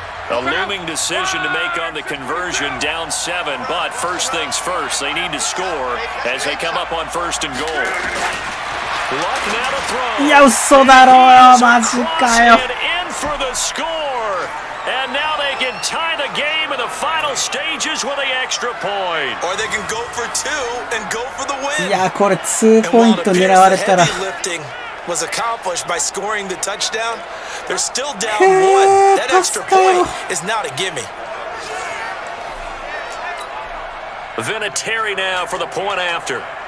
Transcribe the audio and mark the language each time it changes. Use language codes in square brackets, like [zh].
[en] A looming decision to make on the conversion, down 7, but first things first, they need to score as they come up on 1st and goal. Luck now to throw. [ja] いや嘘だろマジかよ [en] In for the score. And now they can tie the game in the final stages with the extra point. Or they can go for 2 and go for the win. [ja] いやこれ2ポイント狙われたら [en] was accomplished by scoring the touchdown. They're still down 1. That extra point is not a gimme. Vinatieri now for the point after.